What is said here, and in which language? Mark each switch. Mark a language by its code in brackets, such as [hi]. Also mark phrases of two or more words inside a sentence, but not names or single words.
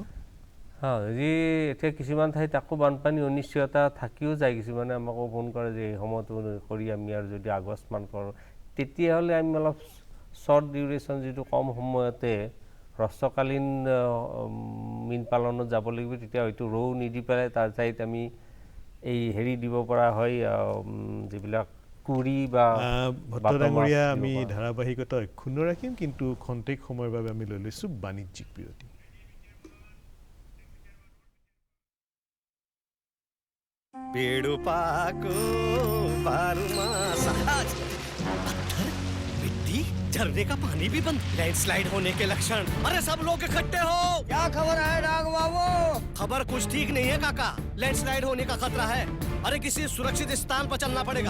[as] যি এতিয়া কিছুমান ঠাইত আকৌ বানপানী অনিশ্চয়তা থাকিও যায়, কিছুমানে আমাকো ফোন কৰে যে এই সময়টো কৰি আমি আৰু যদি আগষ্টমান কৰোঁ, তেতিয়াহ'লে আমি অলপ [en] short duration, [as] যিটো কম সময়তে হ্ৰস্বকালীন মীন পালনত যাব লাগিব। তেতিয়া হয়তো ৰৌ নিদি পেলাই তাৰ ঠাইত আমি এই হেৰি দিব পৰা হয়, যিবিলাক কুৰি বা ডাঙৰীয়া। আমি ধাৰাবাহিকতা অক্ষুণ্ণ ৰাখিম, কিন্তু খন্তেক সময়ৰ বাবে আমি লৈ লৈছোঁ বাণিজ্যিক বিৰতি। [hi] पेड़ पाको बारूमा सहज पत्थर मिट्टी झरने का पानी भी बंद लैंडस्लाइड होने के लक्षण अरे सब लोग इकट्ठे हो क्या खबर है डाग बाबू खबर कुछ ठीक नहीं है काका लैंडस्लाइड होने का खतरा है अरे किसी सुरक्षित स्थान पर चलना पड़ेगा